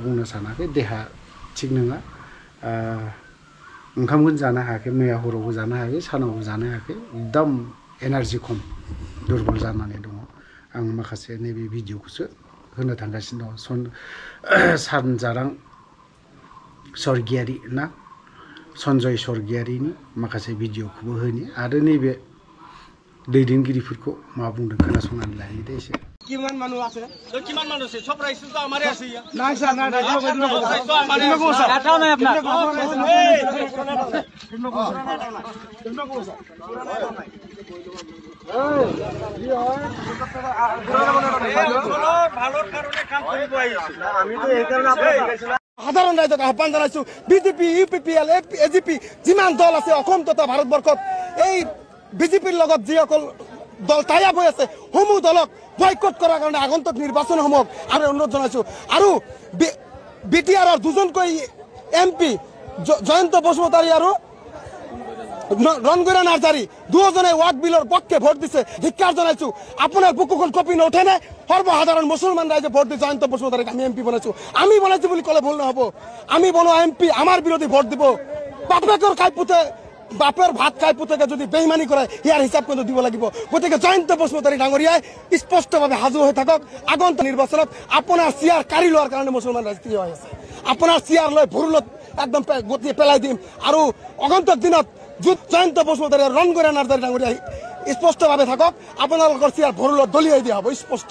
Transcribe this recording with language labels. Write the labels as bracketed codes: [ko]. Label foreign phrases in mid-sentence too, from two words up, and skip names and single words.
[brx] बुंनो सानाखै देहा थिग नङा ओंखामखौनो जानो हायाखै मैया हरावबो जानो हायाखै सानावबो जानो हायाखै एकदम एनार्जि खम दुरबल जानानै दङ आं माखासे नैबे भिडिअखौसो होनो थांगासिनो दङ सानजारां सर्गियारि ना सन्जय सर्गियारिनि माखासे भिडिअखौबो होनि आरो नैबे दैदेनगिरिफोरखौ मा बुंदों खोनासंनानै लायो दे एसे [bn] কিমান মানুহ আছে তো কিমান মানুহ আছে সব রাইস তো আমারে আছে নাই স্যার না না তো আমারে আছে এটাও নাই আপনার ভালোর কারণে কাম করিব আইছি আমি তো এই কারণে আপনাকে [as] সাধারণ রাইজক আহ্বান জানাইছো BJP UPPL AGP যিমান দল আছে অসম তথা ভাৰতবৰ্ষত এই বিজেপিৰ লগত যিসকল দল টাইপ হৈ আছে সমূহ দলক বয়কট কৰাৰ কাৰণে আগন্তুক নিৰ্বাচনসমূহক আমি অনুৰোধ জনাইছো আৰু BTRৰ দুজনকৈ MP জয়ন্ত বসুমতাৰী আৰু রণগৈরা নার্জারি দুজনে ওয়াক বিলৰ পক্ষে ভোট দিছে ধিক্কার জানাইছো আপনার বুকুখন কপি নুঠে না সর্বসাধারণ মুসলমান রাইজে ভোট দি জয়ন্ত বসুমতাৰীক আমি MP বনাইছো আমি বনাইছো বুলি কলে ভুল নহব আমি বনোৱা MP আমার বিরোধী ভোট দিব বাপেকৰ কাইপুতে বাপের ভাত খাই পুতেকে যদি বেইমানি কৰে ইয়াৰ হিচাপ কিন্তু দিব লাগিব গতিকে জয়ন্ত বসুমতাৰী ডাঙৰীয়াই স্পষ্টভাৱে সাজু হৈ থাকক আগন্তুক নিৰ্বাচনত আপোনাৰ চিয়াৰ কাঢ়ি লোৱাৰ কাৰণে মুছলমান ৰাজনীতি হৈ আছে আপোনাৰ চিয়াৰ লৈ ভুৰুলত একদম গতি পেলাই দিম আৰু আগন্তুক দিনত জয়ন্ত বসুমতাৰী আৰু ৰণগৌৰা নাৰ্জাৰী ডাঙৰীয়াই স্পষ্টভাৱে থাকক আপোনালোকৰ চিয়াৰ ভুৰুলত দলিয়াই দিয়া হ'ব স্পষ্ট